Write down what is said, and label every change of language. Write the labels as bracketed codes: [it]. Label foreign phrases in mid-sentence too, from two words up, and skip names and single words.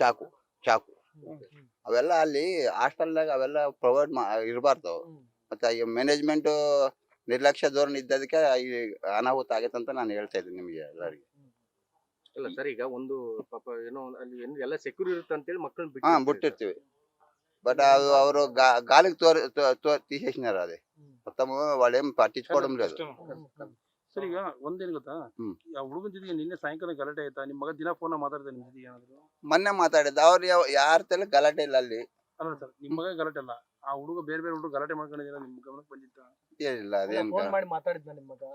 [kn] ಚಾಕು ಅವೆಲ್ಲ ಅಲ್ಲಿ ಹಾಸ್ಟೆಲ್ನಾಗ ಅವೆಲ್ಲ ಪ್ರೊವೈಡ್ ಇರಬಾರ್ದು. ಮತ್ತೆ ಈ ಮ್ಯಾನೇಜ್ಮೆಂಟ್ ನಿರ್ಲಕ್ಷ್ಯ ಧೋರಣೆ ಇದ್ದದಕ್ಕೆ ಈ ಅನಾಹುತ ಆಗೈತಂತ ನಾನು ಹೇಳ್ತಾ ಇದ್ದೀನಿ ನಿಮಗೆ ಎಲ್ಲರಿಗೆ. ಅಲ್ಲ ಸರ್, ಈಗ ಒಂದು ಪಾಪ ಏನೋ ಅಲ್ಲಿ ಎಲ್ಲ ಸೆಕ್ಯೂರ್ ಇರುತ್ತೆ ಅಂತೇಳಿ ಮಕ್ಕಳನ್ನ [te] ಬಿಟ್ಟಿರ್ತೀವಿ. బట్ ಅವರು గాలికి తీసేసినారు అది మొత్తం. వాళ్ళు ఏం పట్టించుకోవడం లేదు. [kn] ಸರ್, ಈಗ ಒಂದೇನು ಗೊತ್ತಾ, ಆ ಹುಡುಗನ ಜೊತೆಗೆ ನಿನ್ನೆ ಸಾಯಂಕಾಲ ಗಲಾಟೆ ಆಯ್ತಾ? ನಿಮ್ಮ ಮಗ ದಿನ ಫೋನ್ ಮಾತಾಡ್ತಾರೆ ನಿಮ್ಮ ಜೊತೆಗೆ ಏನಾದ್ರು? ಮೊನ್ನೆ ಮಾತಾಡಿದ್ದ. ಅವ್ರು ಯಾರ ತಲೆ ಗಲಾಟೆ ಇಲ್ಲ ಅಲ್ಲಿ. ಅಲ್ಲ ಸರ್, ನಿಮ್ಮ ಮಗ ಗಲಾಟೆ ಅಲ್ಲ, ಆ ಹುಡುಗ ಬೇರೆ ಹುಡುಗ ಗಲಾಟೆ ಮಾಡ್ಕೊಂಡಿದ್ದೀರಾ, ನಿಮ್ ಗಮನಕ್ಕೆ ಬಂದಿತ್ತ? ಏನಿಲ್ಲ, ಅದೇನು ಮಾತಾಡಿದ್ನ ನಿಮ್ಮ ಮಗ